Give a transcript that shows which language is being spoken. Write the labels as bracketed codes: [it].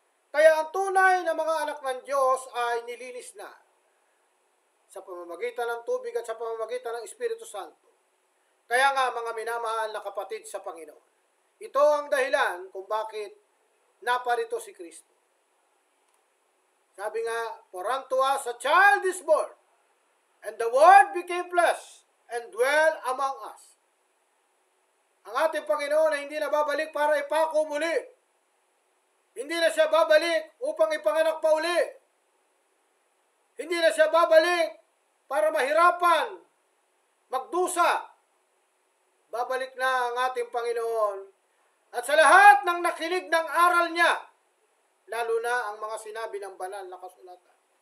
[tl] Kaya ang tunay na mga anak ng Diyos ay nilinis na sa pamamagitan ng tubig at sa pamamagitan ng Espiritu Santo. Kaya nga mga minamahal na kapatid sa Panginoon, ito ang dahilan kung bakit naparito si Kristo. Sabi nga, [en] for unto us a child is born, and the Word became flesh, and dwell among us. [tl] Ang ating Panginoon ay hindi na babalik para ipako muli. Hindi na siya babalik upang ipanganak pa uli. Hindi na siya babalik para mahirapan, magdusa. Babalik na ang ating Panginoon. At sa lahat ng nakinig ng aral niya, lalo na ang mga sinabi ng banal na kasulatan.